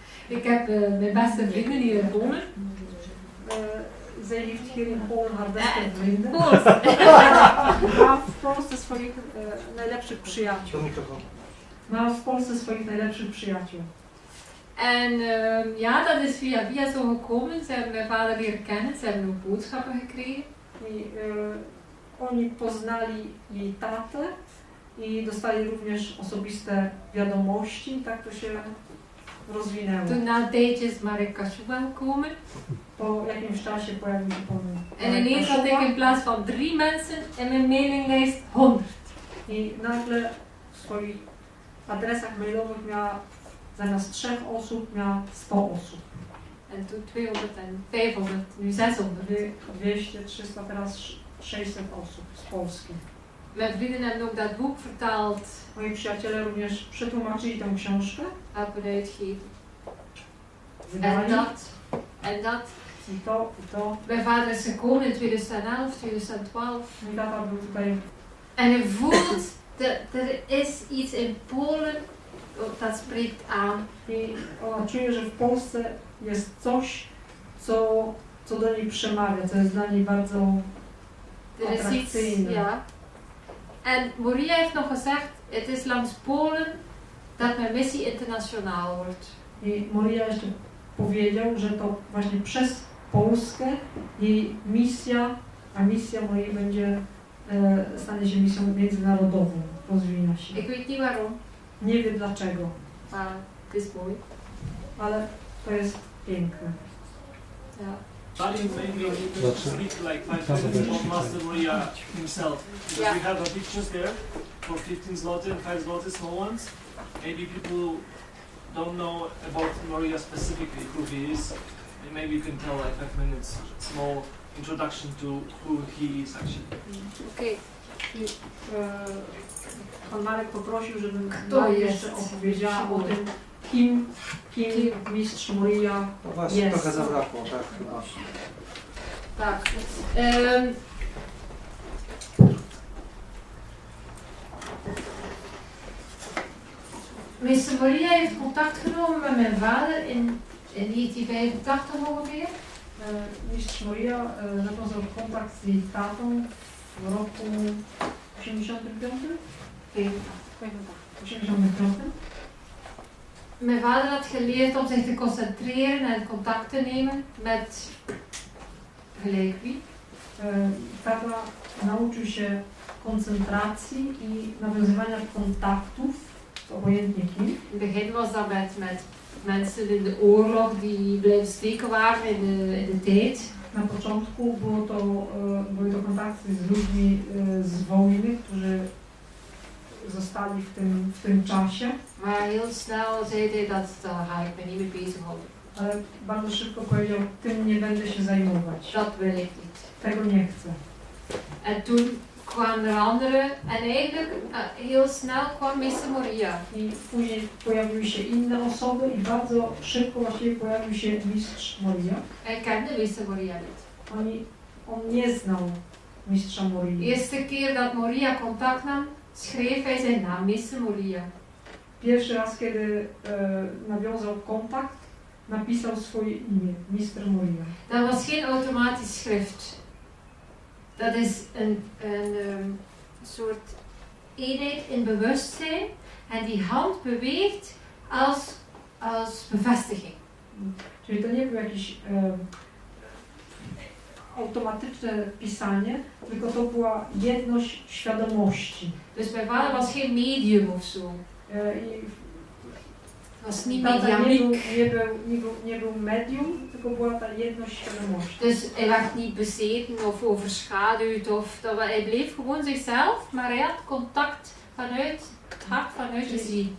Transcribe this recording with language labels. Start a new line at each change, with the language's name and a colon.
Dutch: Ik heb mijn beste vrienden hier in Polen. Zij heeft hier in Polen haar beste vrienden. Pools.
Polish: Ma w Polsce swoich najlepszych przyjaciół. Do mikrofonu. Ma w Polsce swoich najlepszych przyjaciół.
Dutch: En ja, dat is via via zo gekomen. Ze hebben mijn vader leren kennen, ze hebben ook boodschappen gekregen.
Polish: I oni poznali jej tatę i dostali również osobiste wiadomości. Tak to się rozwinęło.
Dutch: Toen na een tijdje is Marek Kashuba gekomen.
Polish: Po jakimś czasie pojawił się pan
Dutch: En ineens had ik in plaats van 3 mensen in mijn mailinglijst 100.
Polish: I nagle w swoich adresach mailowych miała zamiast 3 osób miała 100 osób.
Dutch: En toen 200 en 500, nu 600.
Polish: 200, 300, teraz 600 osób z Polski.
Dutch: Mijn vrienden hebben ook dat boek vertaald,
Polish: Moi przyjaciele również przetłumaczyli tę książkę,
Dutch: hebben uitgegeven.
Polish: wydali
Dutch: En dat.
Polish: i to.
Dutch: Mijn vader is gekomen in 2011, 2012.
Polish: Mój tata był tutaj.
Dutch: En je voelt, er is iets in Polen dat spreekt aan.
Polish: I ona czuje, że w Polsce jest coś, co do niej przemawia, co jest dla niej bardzo
Dutch: Er is iets, attractieve. ja. En Maria heeft nog gezegd, het is langs Polen dat mijn missie internationaal wordt.
Polish: I Moria jeszcze powiedział, że to właśnie przez Polskę jej misja, a misja mojej będzie, stanie się misją międzynarodową, rozwija się.
Dutch: Ik weet niet waarom,
Polish: Nie wiem dlaczego,
Dutch: maar het is mooi.
Polish: ale to jest piękne.
Dutch: Ja.
English: Maybe speak like 5 minutes of Master Maria himself. Because Yeah. we have pictures there for 15 zloty and 5 zloty, small ones. Maybe people don't know about Maria specifically, who he is. And maybe you can tell like 5 minutes, small introduction to who he is actually.
Dutch: Oké.
Polish: Pan Marek poprosił, żebym Kto nam jest? jeszcze opowiedziała o tym, kim mistrz Moria No właśnie, jest. trochę zabrakło, tak chyba. Tak.
Dutch: Meester Maria heeft contact genomen met mijn vader in 1985 ongeveer.
Polish: Mistrz Moria nawiązał kontakt z jej tatą w roku 85? 85.
Dutch: Mijn vader had geleerd om zich te concentreren en contact te nemen met gelijk wie.
Polish: Tata nauczył się koncentracji i nawiązywania kontaktów z obojętnie kim.
Dutch: In het begin was dat met mensen in de oorlog die blijven steken waren in de tijd.
Polish: Na początku były to kontakty z ludźmi z wojny, którzy zostali w tym czasie,
Dutch: Maar heel snel zei hij dat daar ga ik me niet mee bezighouden.
Polish: ale bardzo szybko powiedział, tym nie będę się zajmować.
Dutch: Dat wil ik niet.
Polish: Tego nie chcę.
Dutch: En toen kwamen er anderen en eigenlijk heel snel kwam meester Maria.
Polish: I później pojawiły się inne osoby i bardzo szybko właściwie pojawił się mistrz Moria.
Dutch: Hij kende meester Maria niet.
Polish: On nie znał mistrza
Dutch: De
Polish: Morii.
Dutch: eerste keer dat Maria contact nam, schreef hij zijn naam, meester Maria.
Polish: Pierwszy raz, kiedy nawiązał kontakt, napisał swoje imię, mister Moria.
Dutch: Dat was geen automatisch schrift. Dat is een soort eenheid in bewustzijn en die hand beweegt als bevestiging.
Polish: Czyli to nie było jakieś automatyczne pisanie, tylko to była jedność świadomości.
Dutch: Dus mijn vader was geen medium of zo.
Polish: I
Dutch: Was niet
Polish: tata
Dutch: mediamiek.
Polish: nie był medium, tylko była ta jedność świadomości.
Dutch: Dus hij werd niet bezeten of overschaduwd. Hij bleef gewoon zichzelf, maar hij had contact vanuit het hart, vanuit de ziel.